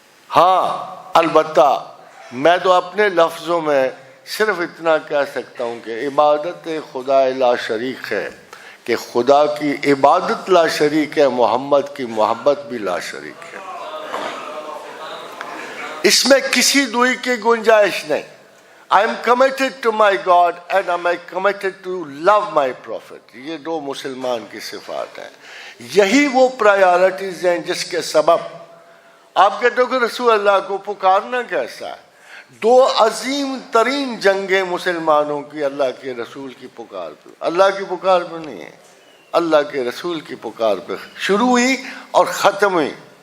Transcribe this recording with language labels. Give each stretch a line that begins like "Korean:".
Urdu: ہاں البتہ میں تو اپنے لفظوں میں صرف اتنا کہہ سکتا ہوں کہ عبادت خدا لا شریک ہے، کہ خدا کی عبادت لا شریک ہے، محمد کی محبت بھی لا شریک ہے. اس میں کسی دوئی کی گنجائش نہیں.
English: I am committed to my God and I am committed to love my prophet.
Urdu: یہ 2 مسلمان کی صفات ہیں. یہی وہ پرائیورٹیز ہیں جس کے سبب آپ کہتے ہو کہ رسول اللہ کو پکارنا کیسا ہے. 2 عظیم ترین جنگیں مسلمانوں کی اللہ کے رسول کی پکار پہ، اللہ کی پکار پہ نہیں ہے، اللہ کے رسول کی پکار پہ شروع ہوئی اور ختم ہوئی.